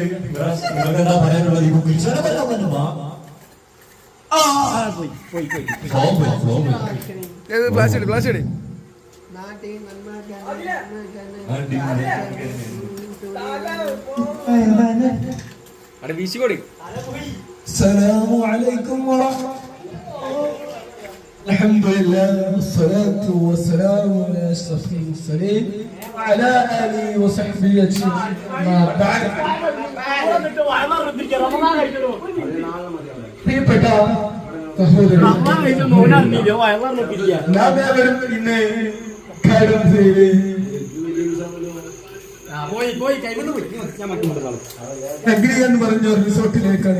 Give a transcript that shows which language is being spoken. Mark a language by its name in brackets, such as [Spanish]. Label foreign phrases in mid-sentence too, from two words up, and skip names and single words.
[Malayalam] നിങ്ങൾക്ക് എന്താ പറയാനുള്ളത്? ഗ്ലാസ് ഇട് ഗ്ലാസ് ഇട്. അവിടെ വീശിക്കോടി. [Arabic] السلام عليكم ورحمة الحمد لله والصلاة والسلام على أشرف المرسلين وعلى آله وصحبه أجمعين. ما بعد [Malayalam] പ്രിയപ്പെട്ട സഹോദരൻ, നാം ഏവരും ഇന്ന് കടമ്പയിൽ അഗ്രി എന്ന് പറഞ്ഞ റിസോർട്ടിലേക്കാണ്.